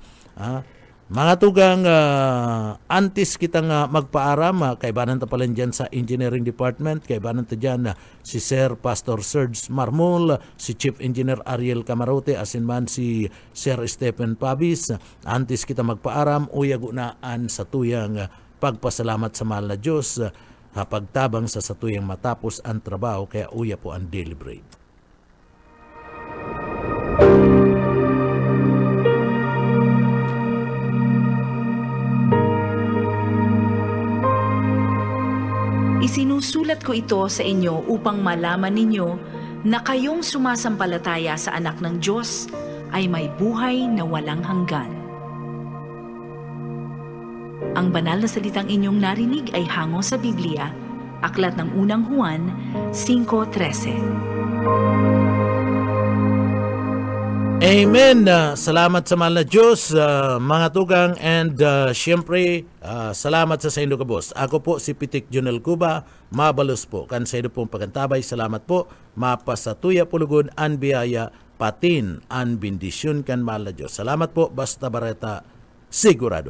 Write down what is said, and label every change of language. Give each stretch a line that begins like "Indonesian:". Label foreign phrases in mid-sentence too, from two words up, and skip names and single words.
Bikol: Mga tugang, antes kitang magpaaram, kaibanan ta pala dyan sa Engineering Department, kaibanan ta dyan si Sir Pastor Serge Marmol, si Chief Engineer Ariel Camarote, asin man si Sir Stephen Pabis. Antes kita magpaaram, uyagunaan sa tuyang pagpasalamat sa mahal na Diyos, pagtabang sa satuyang matapos ang trabaho, kaya uya po ang daily bread.
Filipino: Isinusulat ko ito sa inyo upang malaman ninyo na kayong sumasampalataya sa anak ng Diyos ay may buhay na walang hanggan. Ang banal na salitang inyong narinig ay hango sa Biblia, Aklat ng Unang Juan 5:13. Amen.
Bikol: Salamat sa mahal na Diyos, mga tugang, and siyempre, salamat sa inyo kabos. Ako po si Pitik Junel Cuba, mabalos po. Kan sa inyo pong pagantabay, salamat po. Mapasatuya pulugon an biyaya, patin an bendisyon kan mahal na Diyos. Salamat po, Basta Bareta, sigurado.